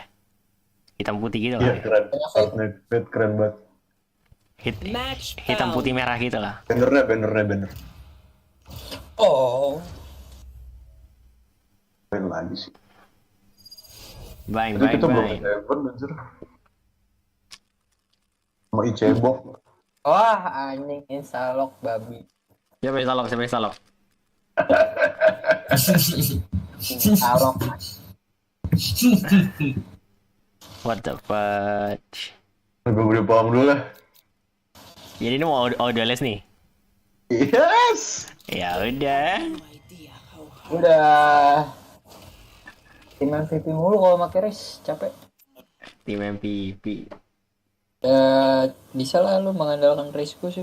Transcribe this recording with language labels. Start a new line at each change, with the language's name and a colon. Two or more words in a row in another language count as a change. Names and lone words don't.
Indonesian: Hitam putih gitu lah. Iya keren. Keren banget. Hitam putih merah gitu lah. Bannernya. Oh. Main lagi sih. Bang. Kita belum Heaven anjir. Sama Icebok. Wah, anjing instalok babi. Siapa instalok? Instalok.
English: What the fudge?
Indonesian: Gue beri paham dulu lah. Jadi ini mau audio les nih? Yes! Ya udah. Tim MVP mulu kalau pakai race, capek. Tim MVP. Bisa lah lu mengandalkan race gue sih.